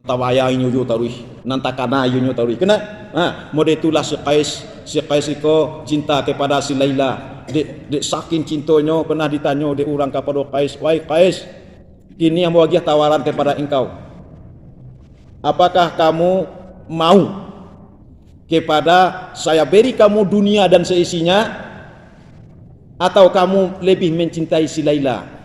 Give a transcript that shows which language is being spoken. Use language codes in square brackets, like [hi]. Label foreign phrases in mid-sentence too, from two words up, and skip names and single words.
[min] tawayang nyo tarui nantakana nyo tarui [id] kena mode itulah si Qais iko cinta kepada si Laila [min] dek saking cintonyo [id] pernah ditanya dek orang kepada Qais, wahai Qais, kini yang bagi tawaran kepada engkau, apakah kamu mau kepada saya beri kamu dunia dan seisinya, atau kamu lebih mencintai si Laila?